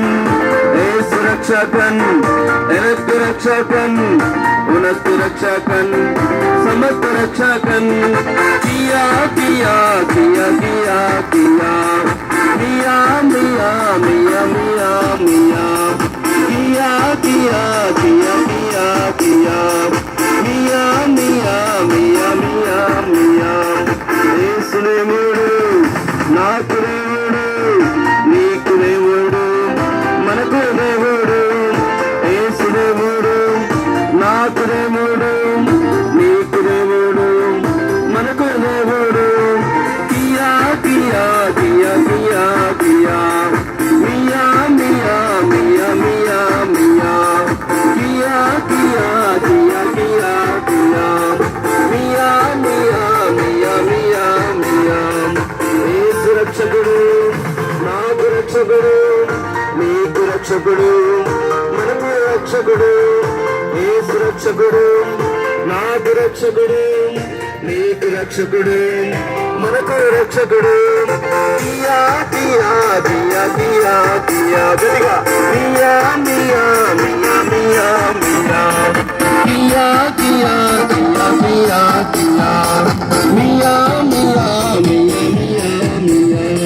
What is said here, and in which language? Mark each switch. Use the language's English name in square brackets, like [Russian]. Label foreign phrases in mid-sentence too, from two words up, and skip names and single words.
[Tamil] ஏசு ரட்சகன், எனக்கு ரட்சகன், உனக்கு ரட்சகன், சமக்கு ரட்சகன். கியா கியா கியா கியா கியா மியா மியா மியா மியா மியா கியா கியா கியா கியா கியா మియా మియా మియా మియా మియా. [Telugu] యేసు దేవుడు, నాకు దేవుడు, నీకు దేవుడు, మనకు దేవుడు. యేసు దేవుడు, నాకు దేవుడు, నీకు దేవుడు, మనకు దేవుడు. కియా కియా కియా కియా కియా మియా మియా మియా మియా మియా కియా కియా కియా కియా కియా మియా మియా మియా మియా మియా. యేసు రక్షకుడు, నాకు రక్షకుడు, నీకు రక్షకుడు, మనకు రక్షకుడు. యేసు రక్షకుడు, నాకు రక్షకుడు, నీకు రక్షకుడు, మనకు రక్షకుడు. కియా కియా కియా కియా కియా గట్టిగా మియా మియా మియా మియా మియా కియా కియా కియా కియా కియా మియా మియా మియా మియా మియా.